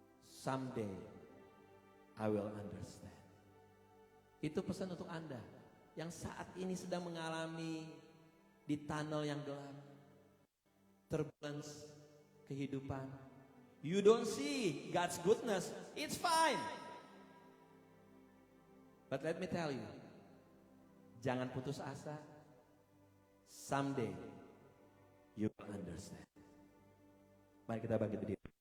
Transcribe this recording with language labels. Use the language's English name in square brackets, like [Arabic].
[English] Someday I will understand. [Indonesian] Itu pesan untuk Anda yang saat ini sedang mengalami di tunnel yang gelap. Turbulence kehidupan. [English] You don't see God's goodness, it's fine. But let me tell you, [Indonesian] jangan putus asa. [English] Someday you will understand. [Indonesian] Mari kita bangkit berdiri.